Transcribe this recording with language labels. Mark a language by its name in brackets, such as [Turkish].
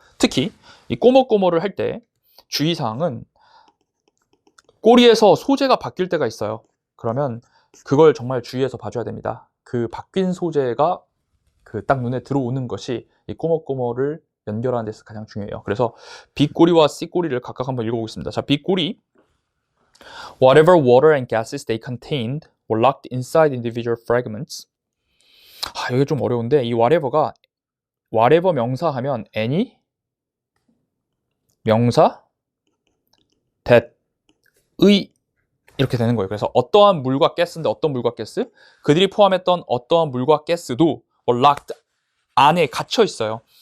[Korean] 특히 이 꼬머꼬머를 할 때 주의사항은 꼬리에서 소재가 바뀔 때가 있어요. 그러면 그걸 정말 주의해서 봐줘야 됩니다. 그 바뀐 소재가 딱 눈에 들어오는 것이 이 꼬머꼬머를 연결하는 데서 가장 중요해요. 그래서 B 꼬리와 C 꼬리를 각각 한번 읽어보겠습니다. 자, B 꼬리. [English] Whatever water and gases they contained were locked inside individual fragments. [Korean] 이게 좀 어려운데 이 whatever가 whatever 명사 하면 any 명사 that 의 이렇게 되는 거예요. 그래서 어떠한 물과 가스인데 어떤 물과 가스? 그들이 포함했던 어떠한 물과 가스도 locked 안에 갇혀 있어요.